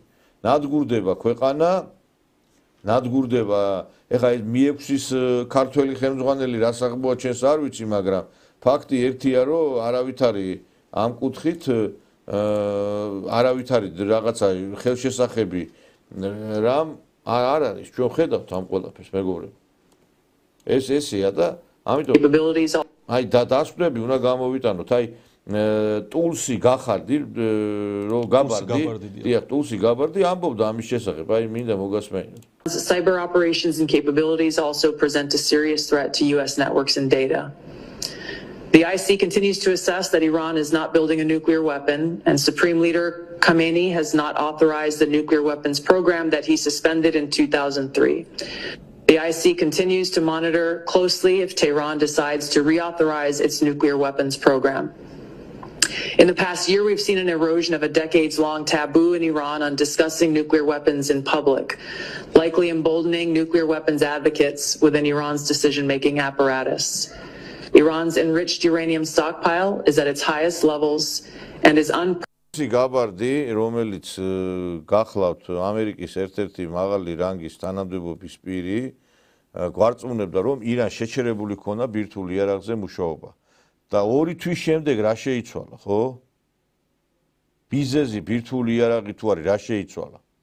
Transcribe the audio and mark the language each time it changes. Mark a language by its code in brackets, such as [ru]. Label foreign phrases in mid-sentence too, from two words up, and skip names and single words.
[ka] ნადგურდება ქვეყანა, ნადგურდება, ეხა ეს Mi6-ის ქართველი ხელმძღვანელი რას აღმოაჩენს არ ვიცი, მაგრამ ფაქტი ერთია, რომ არავითარი ამ კუთხით არავითარი რაღაცა ხელშესახები რამ არ არის, ჩვენ ხედავთ ამ ყველაფერს, მეგობრებო. ესეა და ამიტომ აი დასკვნები უნდა გამოვიტანოთ, აი ტულსი გახარდი, რომ გაბარდი, დიახ, ტულსი გაბარდი ამბობდა ამის შესახებ, აი მინდა მოგასმენინოთ. [en] Cyber operations and capabilities also present a serious threat to US networks and data. The IC continues to assess that Iran is not building a nuclear weapon, and Supreme Leader Khamenei has not authorized the nuclear weapons program that he suspended in 2003. The IC continues to monitor closely if Tehran decides to reauthorize its nuclear weapons program. In the past year, we've seen an erosion of a decades-long taboo in Iran on discussing nuclear weapons in public, likely emboldening nuclear weapons advocates within Iran's decision-making apparatus. Iran's enriched uranium stockpile is at its highest levels and is [ka] გაბარდი, რომელიც გახლავთ ამერიკის ერთ-ერთი მაღალი რანგის თანამდებობის პირი, გვარწმუნებდა, რომ ირანს შეჩერებული ქონა ბირთვული იარაღზე მუშაობა. და 2 თვის შემდეგ რა შეიცვალა, ხო? ბიზეზი ბირთვული იარაღი თუ არის, რა შეიცვალა?